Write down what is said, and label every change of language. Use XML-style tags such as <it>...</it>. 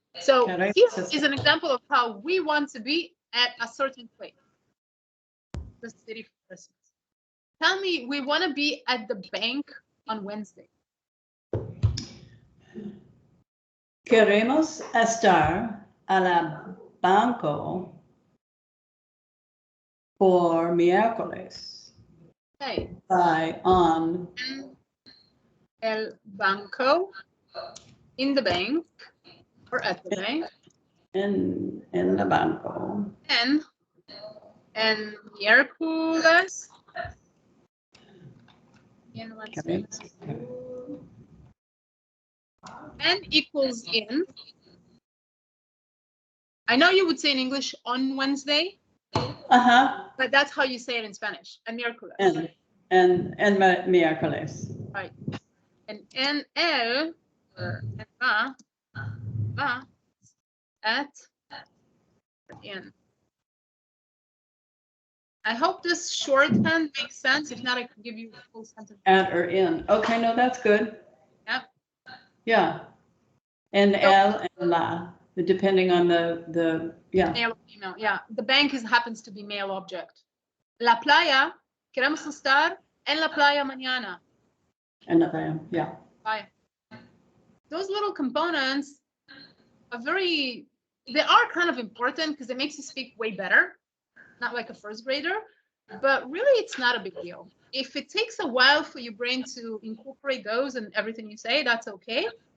<en>So here is an example of how we want to be at a certain place. The city for Christmas. Tell me, we want to be at the bank on Wednesday.</en> <es>Queremos estar a la banco por miércoles.</es> <en>Okay. On</en> <es>El banco,</es> <en>in the bank, or at the bank. In the banco. And miércoles. Okay. N equals in. I know you would say in English on Wednesday, but that's how you say it in Spanish.</en> <es>El miércoles.</es> <en>And miércoles. Right. And</en> <es>en el</es> <en>or en va at in. I hope this shorthand makes sense. If not, I could give you a full sentence. At or in. Okay, no, that's good. Yeah. Yeah. And el and la, depending on the yeah. Male or female. Yeah. The bank happens to be male object.</en> <es>La playa, queremos estar en la playa mañana.</es> <en>And</en> <es>la playa,</es> <en>yeah.</en> <es>Playa.</es> <en>Those little components are they are kind of important because it makes you speak way better. Not like a first grader, but really it's not a big deal. If it takes a while for your brain to incorporate those and everything you say, that's okay.</en>